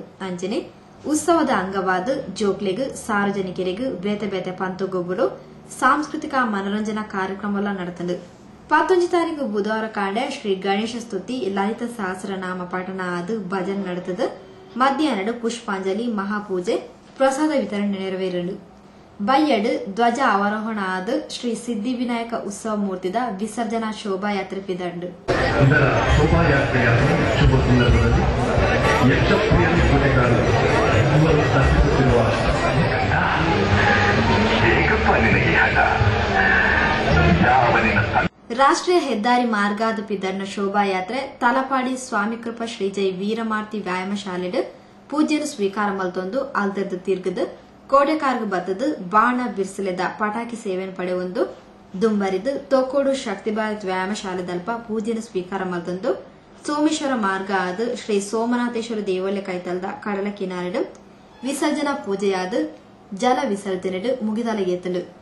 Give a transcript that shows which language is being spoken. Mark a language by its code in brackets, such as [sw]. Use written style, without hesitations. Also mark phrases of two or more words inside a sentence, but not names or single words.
[tcy] ಅಂಚನೆ ಉತ್ಸವದ ಅಂಗವಾದ ಜೋಕ್ಲೆಗ್ ಸಾರ್ವಜನಿಕರಿಗೂ ಬೇತೆ ಬೇತೆ ಪಂತುಗೊಬ್ಬರು ಸಾಂಸ್ಕೃತಿಕ ಮನರಂಜನಾ ಕಾರ್ಯಕ್ರಮ ನಡೆತಂಡು. 11 ತಾರೀಕು ಬುಧವಾರ ಕಾಂಡೆ ಶ್ರೀ ಗಣೇಶ ಸ್ತುತಿ ಲಲಿತ ಸಹಸ್ರನಾಮ ಪಠಣ ಆದ ಭಜನ್ ನಡೆತದ. ಮಧ್ಯಾಹ್ನ ಪುಷ್ಪಾಂಜಲಿ ಮಹಾಪೂಜೆ ಪ್ರಸಾದ ವಿತರಣೆ ನೆರವೇರಲು. ಬಯ್ಯಡ್ ಧ್ವಜ ಅವರೋಹಣ ಆದ ಶ್ರೀ ಸಿದ್ಧಿವಿನಾಯಕ ಉತ್ಸವ ಮೂರ್ತಿದ ವಿಸರ್ಜನಾ ಶೋಭಾಯಾತ್ರೆ ಪಿದಂಡು. [kn] ಇದರ ಶೋಭಾಯಾತ್ರೆಯ ಶುಭ ಸಂದರ್ಭದಲ್ಲಿ ಯಕ್ಷಪ್ರಿಯರು ಕೋಟೆಗಾರರು ಇವರು ಅರ್ಪಿಸುತ್ತಿರುವ [tcy] ರಾಷ್ಟ್ರೀಯ ಹೆದ್ದಾರಿ ಮಾರ್ಗಾದ ಪಿದರ್ನ ಶೋಭಾಯಾತ್ರೆ ತಲಪಾಡಿ ಸ್ವಾಮಿಕೃಪ ಶ್ರೀಜೈ ವೀರಮಾರ್ತಿ ವ್ಯಾಯಾಮ ಶಾಲೆಡ್ ಪೂಜ್ಯರು ಸ್ವೀಕಾರ ಮಲ್ತೊಂದು ಅಲ್ದರ್ದು ತಿರ್ಗದು ಕೋಡೆಕಾರ್ಗ್ ಬತ್ತದು ಬಾಣ ಬಿರ್ಸಲೆದ ಪಟಾಕಿ ಸೇವೆಯನ್ನು ಪಡೆಯೊಂದು ದುಂಬರಿದು ತೊಕ್ಕೋಡು ಶಕ್ತಿ ಭಾರತ್ ವ್ಯಾಯಾಮ ಶಾಲೆದಲ್ಪ ಪೂಜೆಯನ್ನು ಸ್ವೀಕಾರ ಮಲ್ತೊಂದು ಸೋಮೇಶ್ವರ ಮಾರ್ಗ ಆದ ಶ್ರೀ ಸೋಮನಾಥೇಶ್ವರ ದೇವಾಲಯ ಕೈತಲ್ದ ಕಡಲ ಕಿನಾರೆಡು ವಿಸರ್ಜನಾ ಪೂಜೆಯಾದ ಜಲ ವಿಸರ್ಜನೆಡು ಮುಗಿದಲಗೆತ್ತಲು.